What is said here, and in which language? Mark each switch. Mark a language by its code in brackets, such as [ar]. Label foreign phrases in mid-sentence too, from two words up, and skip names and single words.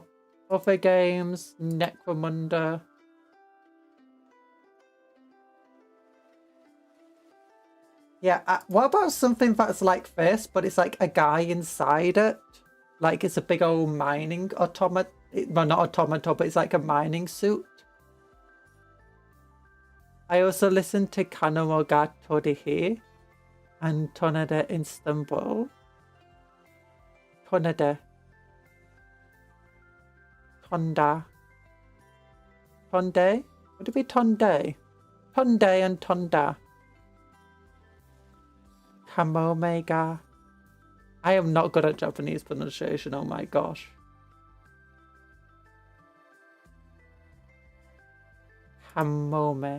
[en] Other games, Necromunda. Yeah, what about something that's like this, but it's like a guy inside it? Like it's a big old mining automaton. Well, not automaton, but it's like a mining suit. I also listened to Kanomo ga Torihi and Tonade Istanbul. Tonade. Tonda. Tonde? Would it be Tonde? Tonde and Tonda. Kamomega. I am not good at Japanese pronunciation, oh my gosh. Kamome.